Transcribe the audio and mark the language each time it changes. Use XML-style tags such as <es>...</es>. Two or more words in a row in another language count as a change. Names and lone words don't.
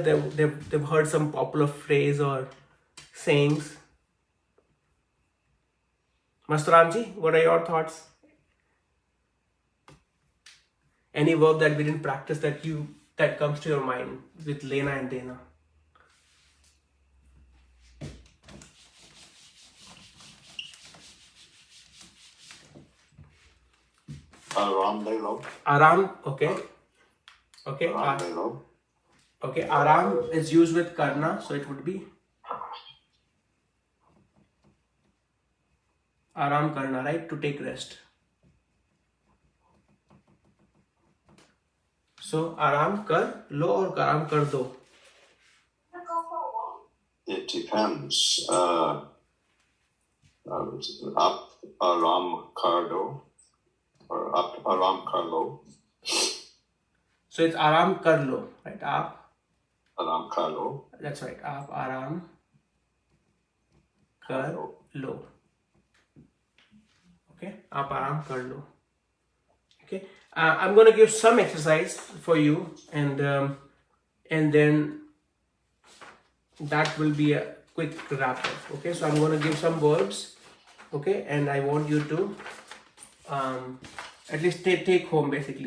<en>They've heard some popular phrase or sayings. Mastaramji, what are your thoughts? Any verb that we didn't practice that comes to your mind with Lena and Dena?</en> <hi>आराम ले लो.</hi> <en>Aram, okay. Okay.</en> <hi>आराम ले लो.</hi> <en>Okay, aram is used with karna, so it would be</en> <hi>आराम करना,</hi> <en>right? To take rest. So</en> <hi>आराम कर लो</hi> <en>or</en> <hi>आराम कर दो?</hi> <en>It depends.</en> <hi>आप आराम कर दो or आप आराम कर लो.</hi> <en>So it's</en> <hi>आराम कर लो,</hi> <en>right? Aap.</en> <hi>आराम कर लो.</hi> <en>That's right.</en> <hi>आप आराम कर लो. Okay. आप आराम कर लो.</hi> <en>Okay. I'm going to give some exercise for you, and then that will be a quick wrap up. Okay. So I'm going to give some verbs. Okay, and I want you to at least take home basically.</en>